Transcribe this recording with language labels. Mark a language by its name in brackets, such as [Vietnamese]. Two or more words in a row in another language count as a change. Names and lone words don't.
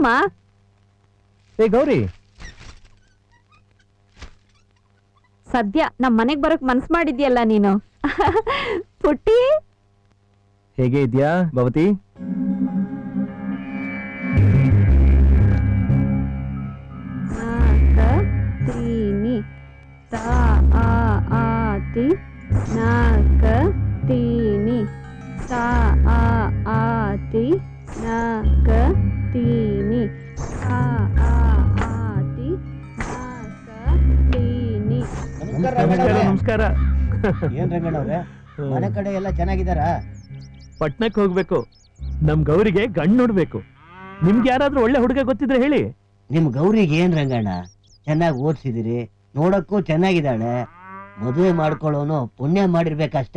[Kannada] ಏ ಗೌರಿ, ಸದ್ಯ ನಮ್ ಮನೆಗ್ ಬರಕ್ ಮನ್ಸ್ ಮಾಡಿದ್ಯಲ್ಲ ನೀನು. ಪುಟ್ಟಿ ಹೇಗೆ ಇದ್ಯಾ ಭವತಿ? ತೀನಿ ತಾ ಆತಿ ನಾಕ ತೀನಿ ತಾ ಆತಿ ನಾಕ ತೀನಿ ತಾ ಆತಿ ನಾಕ ತೀನಿ. ನಮಸ್ಕಾರ. ಏನ್ ರಂಗಣ್ಣವ್ರೆ, ಮನೆ ಕಡೆ ಎಲ್ಲ ಚೆನ್ನಾಗಿದಾರ? ಪಟ್ನಕ್ಕೆ ಹೋಗ್ಬೇಕು, ನಮ್ ಗೌರಿಗೆ ಗಂಡ್ ನೋಡ್ಬೇಕು. ನಿಮ್ಗೆ ಯಾರಾದ್ರೂ ಒಳ್ಳೆ ಹುಡುಗ ಗೊತ್ತಿದ್ರೆ ಹೇಳಿ. ನಿಮ್ ಗೌರಿಗೆ ಏನ್ ರಂಗಣ್ಣ, ಚೆನ್ನಾಗಿ ಓದ್ಸಿದಿರಿ, ನೋಡಕ್ಕೂ ಚೆನ್ನಾಗಿದ್ದಾಳೆ. ಮದುವೆ ಮಾಡ್ಕೊಳ್ಳೋನು ಪುಣ್ಯ ಮಾಡಿರ್ಬೇಕಷ್ಟೇ.